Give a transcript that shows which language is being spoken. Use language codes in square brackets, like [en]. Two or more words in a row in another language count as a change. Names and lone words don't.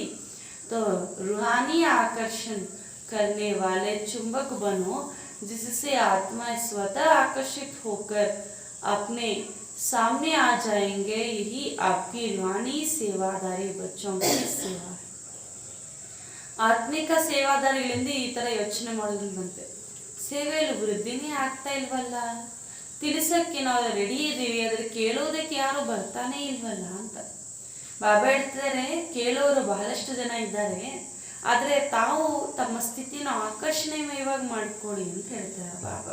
[hi] तो रूहानी आकर्षण करने वाले चुंबक बनो, जिससे आत्मा स्वतः आकर्षित होकर अपने सामने आ जाएंगे. यही आपकी रूहानी सेवादारी बच्चों की सेवा है. [kn] ಆತ್ಮಿಕ ಸೇವಾದಾರಿಗಳಿಂದ ಈ ಥರ ಯೋಚನೆ ಮಾಡೋದ್ರಂತೆ, ಸೇವೆಯಲ್ಲಿ ವೃದ್ಧಿನೇ ಆಗ್ತಾ ಇಲ್ವಲ್ಲ, ತಿಳಿಸೋಕ್ಕೆ ನಾವು ರೆಡಿ ಇದ್ದೀವಿ, ಆದರೆ ಕೇಳೋದಕ್ಕೆ ಯಾರು ಬರ್ತಾನೆ ಇಲ್ವಲ್ಲ ಅಂತ. ಬಾಬಾ ಹೇಳ್ತಾರೆ, ಕೇಳೋರು ಬಹಳಷ್ಟು ಜನ ಇದ್ದಾರೆ, ಆದರೆ ತಾವು ತಮ್ಮ ಸ್ಥಿತಿನ ಆಕರ್ಷಣೀಯವಾಗಿ ಮಾಡಿಕೊಡಿ ಅಂತ ಹೇಳ್ತಾರೆ ಬಾಬಾ.